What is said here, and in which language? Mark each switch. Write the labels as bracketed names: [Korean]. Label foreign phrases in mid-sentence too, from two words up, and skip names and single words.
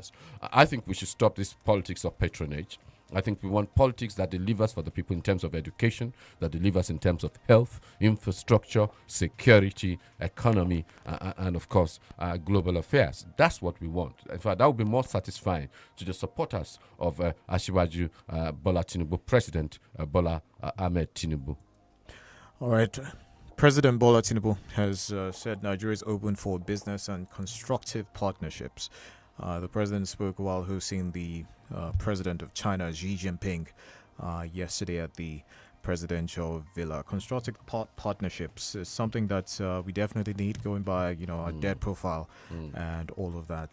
[English] I think we should stop this politics of patronage. I think we want politics that delivers for the people in terms of education, that delivers in terms of health, infrastructure, security, economy, and of course, global affairs. That's what we want. In fact, that would be more satisfying to the supporters of Asiwaju Bola Tinubu, President Bola Ahmed Tinubu. All right. President Bola Tinubu has said Nigeria is open for business and constructive partnerships. The president spoke while hosting the president of China, Xi Jinping, yesterday at the presidential villa. Constructive partnerships is something that we definitely need, going by our debt profile and all of that.